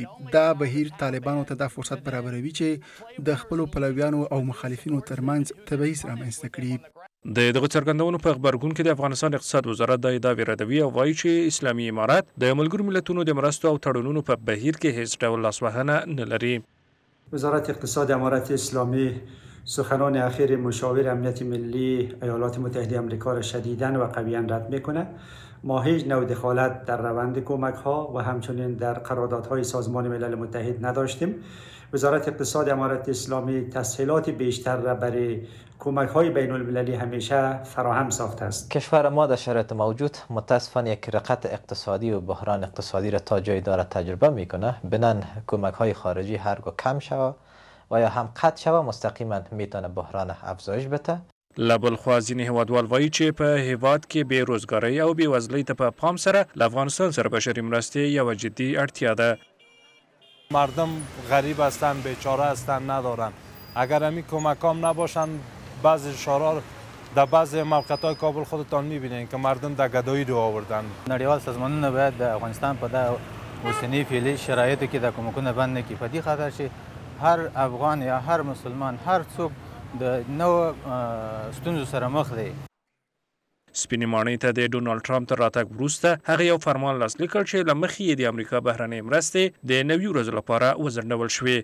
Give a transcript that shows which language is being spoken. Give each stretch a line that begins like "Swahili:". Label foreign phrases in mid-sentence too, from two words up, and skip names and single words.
Pashto: دا بهیر طالبانو ته دا فرصت برابروي چې د خپلو پلویانو او مخالفینو ترمنځ تبعیض رامنځته کړي. د دغه څرګندونو په خبرګون کې د افغانستان اقتصاد وزارت د ادعا ردوي او وایي چې اسلامي امارات د ملګرو ملتونو د مرستو او تړونونو په بهیر کې هیڅ ډول لاسوهنه نه لري.
Persian: وزارت اقتصاد امارات اسلامی سخنان اخیر مشاور امنیت ملی ایالات متحده آمریکا را شدیداً و قویاً رد میکنه. ما هیچ نوع دخالت در روند کمک ها و همچنین در قراردادهای سازمان ملل متحد نداشتیم. وزارت اقتصاد امارات اسلامی تسهیلات بیشتر را برای کمک های بین المللی همیشه فراهم ساخته است. کشور ما در شرایط موجود متاسفانه یک رقت اقتصادی و بحران اقتصادی را تا جای داره تجربه میکنه. بنان کمک های خارجی هرگاه کم شود و یا هم قطع شوه مستقیما میتونه بحران افزایش بده.
Pashto: لبلخوا ځینې هیوادوال وایي چې په هیواد کې بېروزګارۍ او بېوزلۍ ته په پام سره له افغانستان سره بشري مرستې یوه جدي اړتیا ده.
Persian: مردم غریب هستند، بیچاره هستند، ندارند. اگر همین کمکام نباشند بعضی شورا در بعضی موقعیت‌های کابل خودتان می‌بینید که مردم در گدایی رو آوردن.
Pashto: نړیوال سازمانونه باید د افغانستان په دا اوسنی فعلي شرایطو کې د کمکونه بند نکړي. په دې خاطر چې هر افغان یا هر مسلمان هر څوک د نوو ستونزو سره مخ دی. سپینې ماڼۍ ته د ډونالد ټرمپ تر راتګ وروسته هغه یو فرمان لاسلیک کړ چې له مخې یې د امریکا بهرنۍ مرستې د 90 ورځو لپاره وځنډول شوې.